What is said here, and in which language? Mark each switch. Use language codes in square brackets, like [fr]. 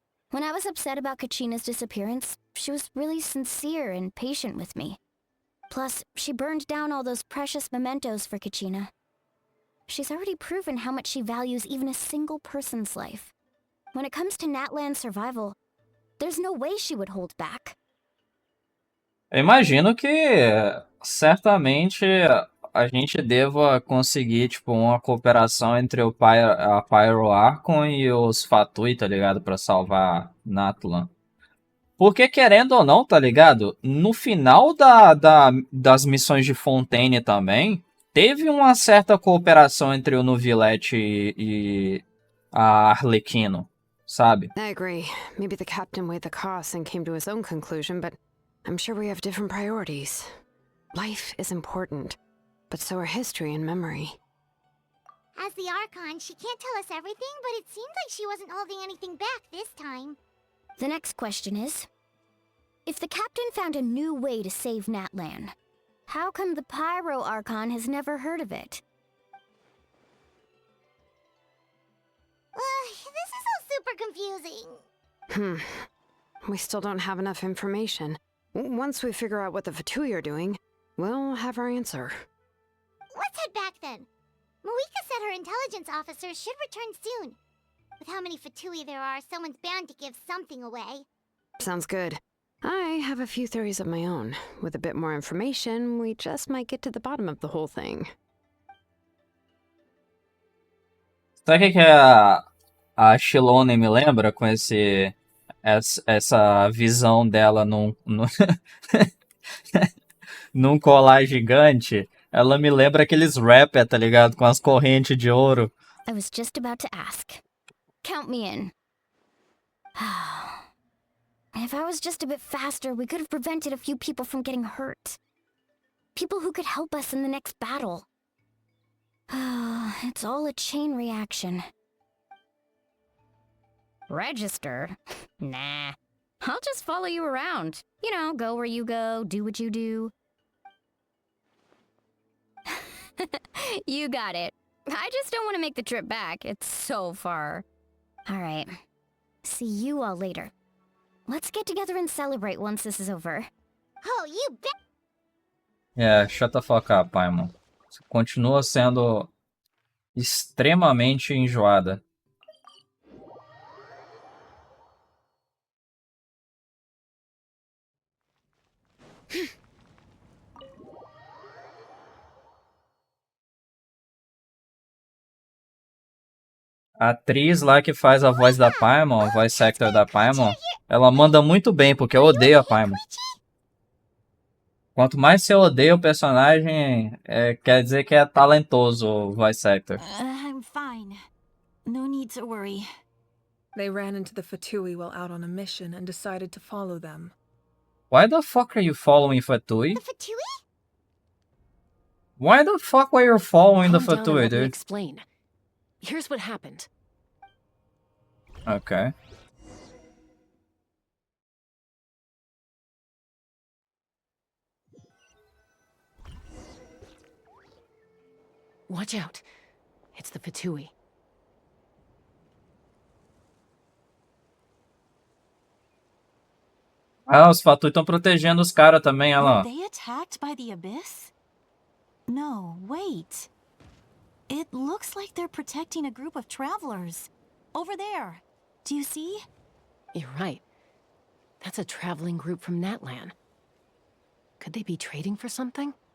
[en] When I was upset about Kachina's disappearance, she was really sincere and patient with me. Plus, she burned down all those precious mementos for Kachina. She's already proven how much she values even a single person's life. When it comes to Natlan's survival, there's no way she would hold back. [pt] Eu imagino que certamente a gente deva conseguir, tipo, uma cooperação entre a Pyro Archon e os Fatui, tá ligado? Pra salvar Natlan. Porque, querendo ou não, tá ligado? No final das missões de Fontaine também, teve uma certa cooperação entre o Nuvilete e a Arlequino, sabe? [en] I agree. Maybe the captain weighed the costs and came to his own conclusion, but I'm sure we have different priorities. Life is important, but so are history and memory. As the Archon, she can't tell us everything, but it seems like she wasn't holding anything back this time. The next question is, if the captain found a new way to save Natlan, how come the Pyro Archon has never heard of it? This is all super confusing. We still don't have enough information. Once we figure out what the Fatui are doing, we'll have our answer. Let's head back then. Moika said her intelligence officers should return soon. With how many Fatui there are, someone's bound to give something away. Sounds good. I have a few theories of my own. With a bit more information, we just might get to the bottom of the whole thing. [pt] Sabe o que a Shilone me lembra com essa visão dela num colar gigante? Ela me lembra aqueles rapper, tá ligado? Com as correntes de ouro. [en] I was just about to ask. Count me in. If I was just a bit faster, we could have prevented a few people from getting hurt. People who could help us in the next battle. It's all a chain reaction. Register? Nah. I'll just follow you around. You know, go where you go, do what you do. You got it. I just don't want to make the trip back. It's so far. All right. See you all later. Let's get together and celebrate once this is over. Oh, you bet. Yeah, shut the fuck up, Paimon. [pt] Você continua sendo extremamente enjoada. A atriz lá que faz a voz da Paimon, a voice actor da Paimon, ela manda muito bem, porque eu odeio a Paimon. Quanto mais você odeia o personagem, quer dizer que é talentoso o voice actor. [en] I'm fine. No need to worry. They ran into the Fatui while out on a mission and decided to follow them. Why the fuck are you following Fatui? The Fatui? Why the fuck were you following the Calm down and Fatui, let me dude? explain. Here's what happened. Okay. Watch out. It's the Fatui. [pt] Ah, os Fatui estão protegendo os caras também, olha lá. [en] Were they attacked by the abyss? No, wait. It looks like they're protecting a group of travelers. Over there. Do you see? You're right. That's a traveling group from Natlan. Could they be trading for something?